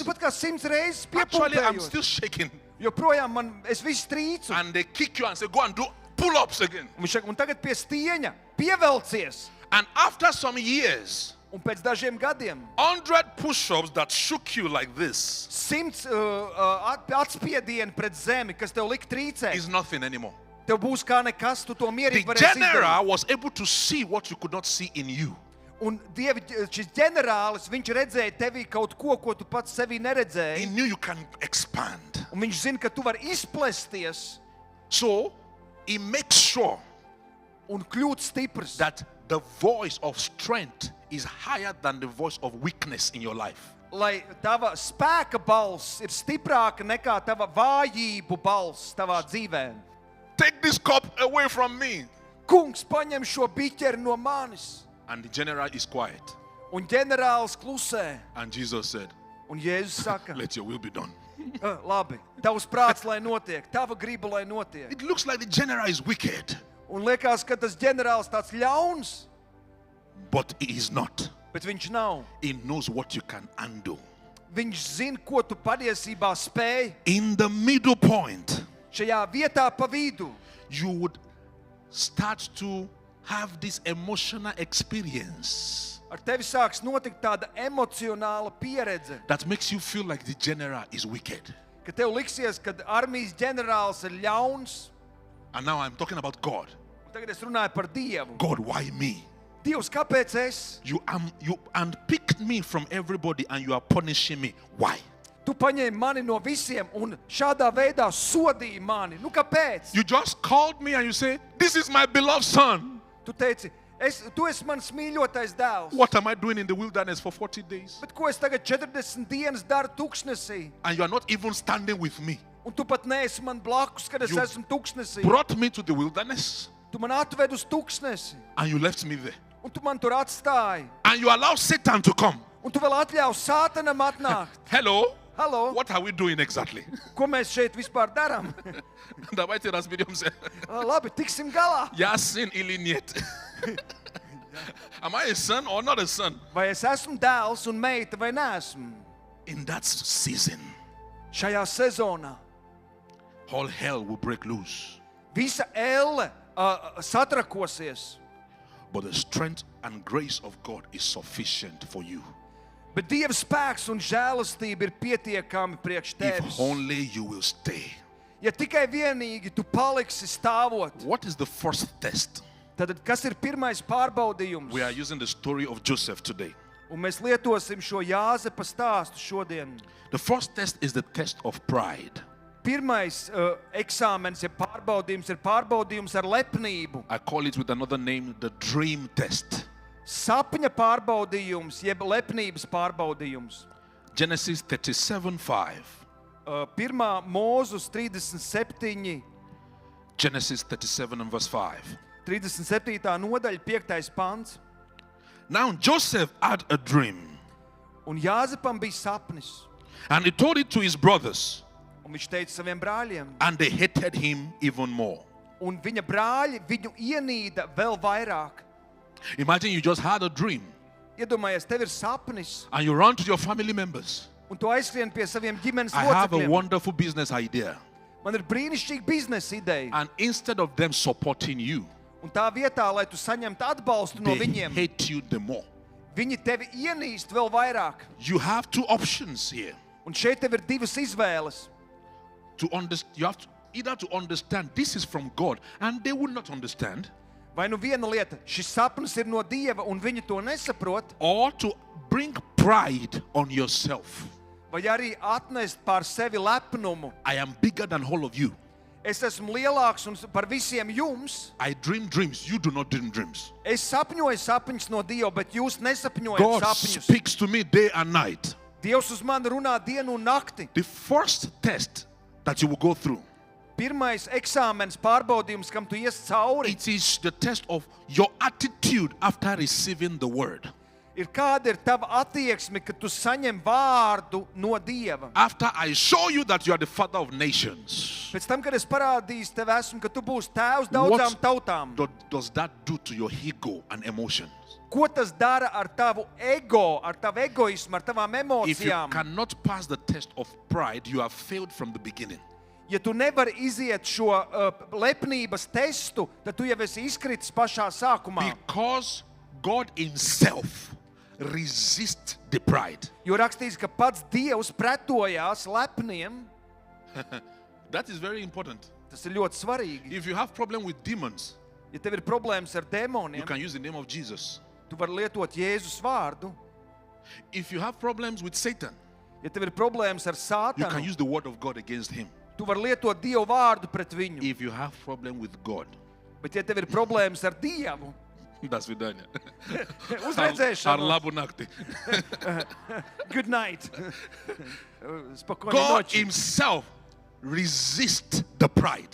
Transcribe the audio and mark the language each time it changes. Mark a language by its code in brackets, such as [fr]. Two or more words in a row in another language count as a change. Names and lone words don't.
[lv] pat kā 100 reizes [en] Actually, I'm [lv] piepumpējos. [en] still shaking. [lv] Joprojām es visu trīcu. [en] And they kick you and say, go and do pull-ups again. [lv] Un viņš saka, un tagad pie stieņa pievelcies. [en] And after some years, [lv] Un pēc dažiem gadiem [en] 100 push-ups that shook you like this [lv] 100 atspiedieni pret zemi, kas tev lika trīcēt. [en] is nothing anymore. [lv] Tev būs kā nekas, tu to [en] The [lv] mierīgi varēsi izdarīt. [en] general was able to see what you could not see in you. [lv] Un šis ģenerālis, viņš redzēja tevī kaut ko, ko tu pats sevī [en] He [lv] neredzēji. [en] knew you can expand. [lv] Un viņš zina, ka tu vari izplesties [en] So he makes sure [lv] un kļūt stiprs. [en] that the voice of strength is higher than the voice of weakness in your life. [lv] Lai tava spēka balss ir stiprāka nekā tava vājību balss tavā dzīvē. [en] Take this cup away from me. [lv] Kungs, paņem šo biķeri no manis. [en] And the general is quiet. [lv] Un ģenerālis klusē. [en] And Jesus said, [lv] Un Jēzus saka, [en] let your will be done. [lv] labi, tavs prāts, lai notiek, tava griba, lai notiek. [en] It looks like the general is wicked, [lv] Un liekas, ka tas ģenerālis tāds ļauns, [en] but he is not. [lv] bet viņš nav. [en] He knows what you can handle. [lv] Viņš zina, ko tu patiesībā spēj. [en] In the middle point, [lv] Šajā vietā pa vidu [en] you would start to have this emotional experience [lv] ar tevi sāks notikt tāda emocionāla pieredze, [en] that makes you feel like the general is wicked. [lv] ka tev liksies, ka armijas ģenerālis ir ļauns. [en] And now I'm talking about God. [lv] Un tagad es runāju par Dievu. [en] God, why me? [lv] Dievs, kāpēc es? [en] You unpicked me from everybody and you are punishing me. Why? [lv] Tu paņēmi mani no visiem un šādā veidā sodīji mani. Nu, kāpēc? [en] You just called me and you say, this is my beloved son. [lv] Tu teici, tu esi mans mīļotais dēls. [en] What am I doing in the wilderness for 40 days? [lv] Bet ko es tagad 40 dienas daru tuksnesī? [en] And you are not even standing with me. [lv] Un tu pat neesi man blakus, kad es [en] You [lv] esmu tuksnesī. [en] Brought me to the wilderness [lv] Tu man atved uz tuksnesi. [en] and you left me there. [lv] Un tu man tur atstāji. [en] And you allow Satan to come. [lv] Un tu vēl atļauj Sātanam atnākt. [en] Hello? [lv] Halo, [en] What are we doing exactly? [lv] ko mēs šeit vispār darām? [ru] Давайте разберемся. [lv] Labi, tiksim galā. [ru] Я сын или нет? [en] Am I a son or not a son? [lv] Vai es esmu dēls un meita vai neesmu? [en] In that season, [lv] Šajā sezonā [en] all hell will break loose. [lv] visa elle satrakosies. [en] But the strength and grace of God is sufficient for you. [lv] Bet Dieva spēks un žēlastība ir pietiekami priekš [en] If [lv] tevis. [en] only you will stay. [lv] Ja tikai vienīgi tu paliksi stāvot, [en] What is the first test? [lv] tad kas ir pirmais pārbaudījums? [en] We are using the story of Joseph today. [lv] Un mēs lietosim šo Jāzepa stāstu šodien. [en] The first test is the test of pride. [lv] Pirmais eksāmens, ja pārbaudījums, ir pārbaudījums ar lepnību. [en] I call it with another name, the dream test. [lv] Sapņa pārbaudījums, jeb lepnības pārbaudījums. [en] Genesis 37:5. [lv] Pirmā Mūzus 37, [en] Genesis 37 and verse 5. [lv] 37. nodaļa, 5. pants. [en] Now Joseph had a dream, [lv] Un Jāzepam bija sapnis. [en] and he told it to his brothers, [lv] Un viņš teica saviem brāļiem. [en] and they hated him even more. [lv] Un viņa brāļi viņu ienīda vēl vairāk. [en] Imagine you just had a dream, [lv] Iedomājies, tev ir sapnis, [en] and you run to your family members. [lv] un tu aizskrien pie saviem ģimenes [en] I have a [lv] locekļiem. [en] wonderful business idea. [lv] Man ir brīnišķīga biznesa ideja. [en] And instead of them supporting you, [lv] Un tā vietā, lai tu saņemtu atbalstu no [en] they [lv] viņiem, [en] hate you the more. [lv] viņi tevi ienīst vēl vairāk. [en] You have two options here. [lv] Un šeit tev ir divas izvēles. [en] You have to either to understand this is from God, and they will not understand, [lv] Vai nu viena lieta, šis sapnis ir no Dieva, un viņi to nesaprot, [en] or to bring pride on yourself. [lv] vai arī atnest pār sevi lepnumu. [en] I am bigger than all of you. [lv] Es esmu lielāks un par visiem jums. [en] I dream dreams. You do not dream dreams. [lv] Es sapņoju sapņus no Dieva, bet jūs nesapņojat [en] God [lv] sapņus. [en] speaks to me day and night. [lv] Dievs uz mani runā dienu un nakti. [en] The first test that you will go through, [lv] Pirmais eksāmens pārbaudījums, kam tu ies cauri, [en] it is the test of your attitude after receiving the word. [lv] ir kāda ir tava attieksme, kad tu saņem vārdu no Dieva. [en] After I show you that you are the father of nations, [lv] Pēc tam, kad es parādīšu tev esmu, ka tu būsi tēvs daudzām tautām, [en] does that do to your ego and emotions? [lv] ko tas dara ar tavu ego, ar tavu egoismu, ar tavām [en] If you [lv] emocijām? [en] cannot pass the test of pride, you have failed from the beginning. [lv] Ja tu nevari iziet šo lepnības testu, tad tu jau esi izkritis pašā sākumā. [en] Because God himself resists the pride. [lv] Jo rakstīts, ka pats Dievs pretojās lepniem. [en] That is very important. [lv] Tas ir ļoti svarīgi. [en] If you have problem with demons, [lv] Ja tev ir problēmas ar [en] you [lv] demoniem, [en] can use the name of Jesus. [lv] tu vari lietot Jēzus vārdu. [en] If you have problems with Satan, [lv] Ja tev ir problēmas ar [en] you can [lv] Sātanu, [en] use the word of God against him. [lv] tu vari lietot Dievu vārdu pret viņu. [en] If you have problem with God, [lv] Bet ja tev ir problēmas ar Dievu, [ru] До свидания. [lv] uz redzēšanu. Labu nakti. [en] Good night. [ru] Spokojной [en] God [ru] noči. [en] himself resists the pride.